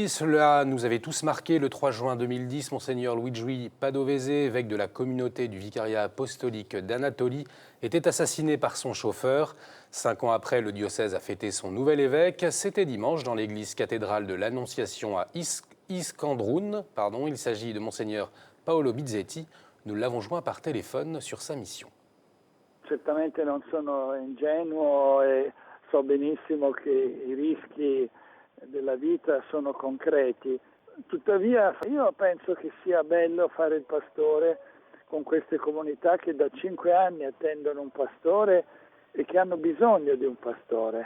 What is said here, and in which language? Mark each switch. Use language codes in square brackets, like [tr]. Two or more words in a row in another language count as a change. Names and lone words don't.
[fr] Cela nous avait tous marqué le 3 juin 2010. Monseigneur Luigi Padovese, évêque de la communauté du vicariat apostolique d'Anatolie, était assassiné par son chauffeur. 5 ans après, le diocèse a fêté son nouvel évêque. C'était dimanche dans l'église cathédrale de l'Annonciation à Iskandroun. Il s'agit de Monseigneur Paolo Bizzetti. Nous l'avons joint par téléphone sur sa mission. [it] Certamente non sono ingenuo e so benissimo che I rischi della vita sono concreti. Tuttavia io penso che sia bello fare il pastore con queste comunità che da 5 anni attendono un pastore e che hanno bisogno di un pastore.